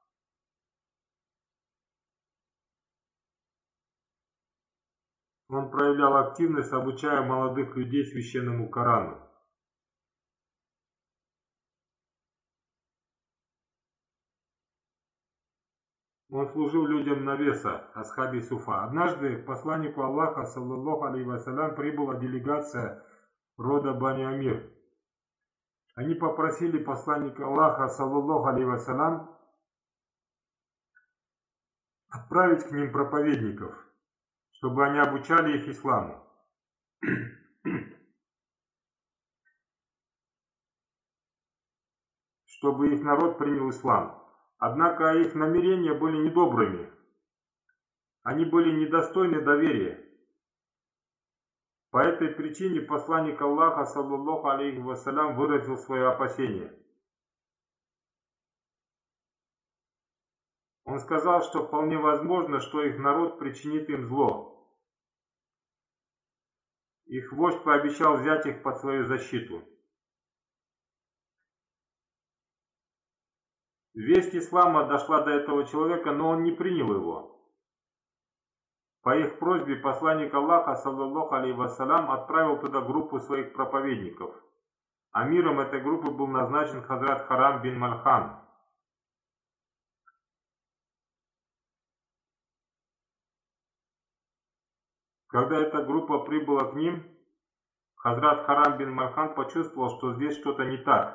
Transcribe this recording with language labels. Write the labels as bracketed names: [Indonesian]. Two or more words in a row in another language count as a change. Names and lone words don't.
[Russian] Он проявлял активность, обучая молодых людей священному Корану. Он служил людям навеса, [Arabic] أصحاب الصفة. [Russian] Однажды к посланнику Аллаха, [Arabic] صلى الله عليه وسلم, [Russian] прибыла делегация рода Бани Амир. Они попросили посланника Аллаха, [Arabic] صلى الله عليه وسلم, [Russian] отправить к ним проповедников, чтобы они обучали их исламу. Чтобы их народ принял ислам. Однако их намерения были недобрыми. Они были недостойны доверия. По этой причине посланник Аллаха, [Arabic] صلى الله عليه وسلم, [Russian] выразил свое опасение. Он сказал, что вполне возможно, что их народ причинит им зло. Их вождь пообещал взять их под свою защиту. Весть ислама дошла до этого человека, но он не принял его. По их просьбе посланник Аллаха, [Arabic] صلى الله عليه وسلم, [Russian] отправил туда группу своих проповедников. Амиром этой группы был назначен Хазрат Харам бин Мальхан. Когда эта группа прибыла к ним, Хазрат Харам бин Мальхан почувствовал, что здесь что-то не так.